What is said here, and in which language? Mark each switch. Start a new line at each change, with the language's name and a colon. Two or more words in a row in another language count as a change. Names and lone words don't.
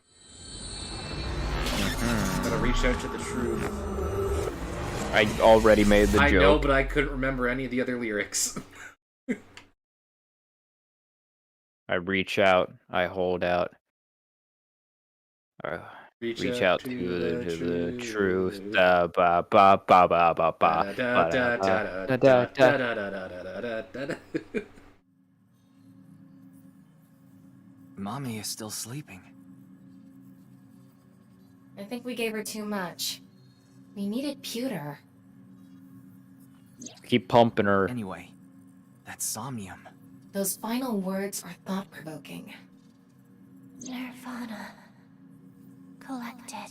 English: Gotta reach out to the truth. I already made the joke. I know, but I couldn't remember any of the other lyrics. I reach out. I hold out. Reach out to the truth. Ba ba ba ba ba ba ba. Mame is still sleeping. I think we gave her too much. We needed pewter. Keep pumping her. Anyway, that's somnium. Those final words are thought-provoking. nirvanA. Collected.